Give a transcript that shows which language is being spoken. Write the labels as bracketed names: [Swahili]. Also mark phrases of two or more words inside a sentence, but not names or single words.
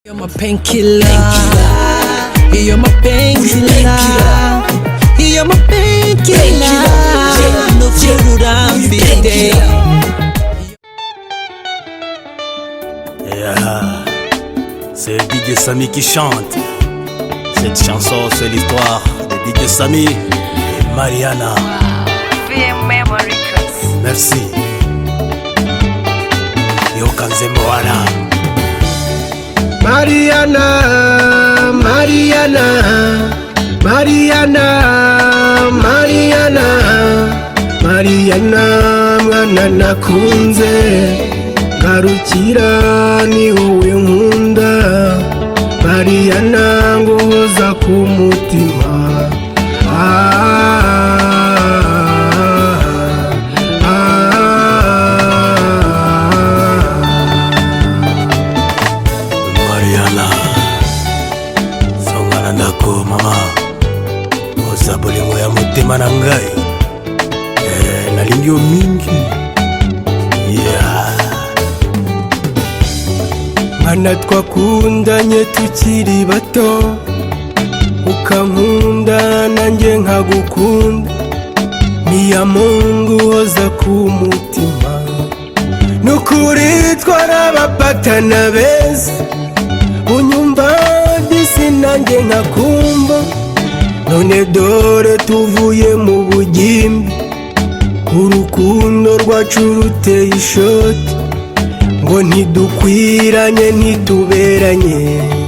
[English] You're my painkiller. You're my painkiller. You're my painkiller. No food I'm beating. Yeah, [French] c'est DJ Samy qui chante. Cette chanson, c'est l'histoire de DJ Samy et Mariana. VM Memory Records. [Lingala] Merci. Yo Kanzembo wana. [Kinyarwanda] Mariana, Mariana, Mariana, Mariana, Mariana, mwana nakunze, garukira ni wowe nkunda, Mariana ngohoza ku mutima. [Lingala] Ndako mama oza bolingo ya motema na ngai nalingi yo mingi [Kinyarwanda] Mwana twakundanye tukiri bato, ukankunda nanjye nkagukunda, [Swahili] niya Mungu [Kinyarwanda] hoza ku mutima. Nukuri twarabapatana beza, unyumva disi nanjye nkakumva, none dore tuvuye mu bugimbi, urukundo rwacu ruteye ishoti, ngo ntidukwiranye ntituberanye.